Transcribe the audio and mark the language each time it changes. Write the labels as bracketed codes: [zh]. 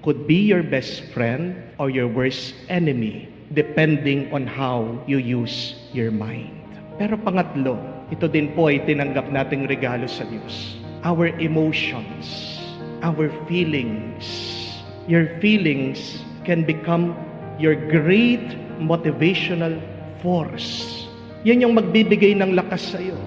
[en] could be your best friend or your worst enemy, depending on how you use your mind. [tl] Pero pangatlo, ito din po ay tinanggap nating regalo sa Diyos. [en] Our emotions, our feelings. Your feelings can become your great motivational force. [tl] Yan yung magbibigay ng lakas sa iyo.